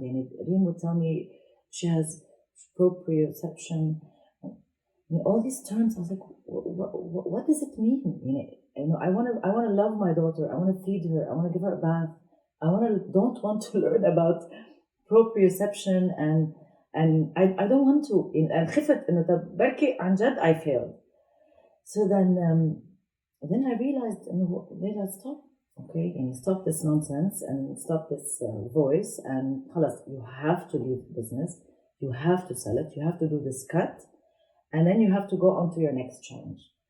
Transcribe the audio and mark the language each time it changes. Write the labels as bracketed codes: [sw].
[en] Reem would tell me she has proprioception, all these terms. I was like, what does it mean? I want to love my daughter. I want to feed her. I want to give her a bath. Don't want to learn about proprioception and I don't want to. [ar] And خفت إنه طب بركي عن جد [en] I failed. So then I realized إنه Leila, stop, okay, and stop this nonsense and stop this voice, and خلاص, you have to leave the business, you have to sell it, you have to do this cut, and then you have to go on to your next challenge.